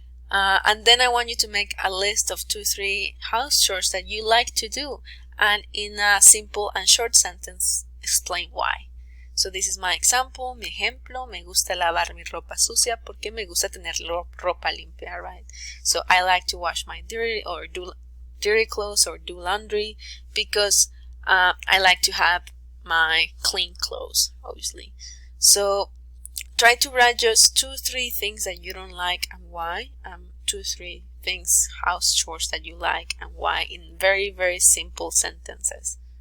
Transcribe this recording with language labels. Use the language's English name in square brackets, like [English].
[English] And then I want you to make a list of 2-3 house chores that you like to do, and in a simple and short sentence explain why. So this is my example, [Spanish] mi ejemplo: me gusta lavar mi ropa sucia porque me gusta tener ropa limpia, right? [English] So I like to wash my dirty clothes or do laundry because I like to have my clean clothes, obviously. So try to write just 2-3 things that you don't like and why. 2-3 things, house chores that you like and why, in very, very simple sentences.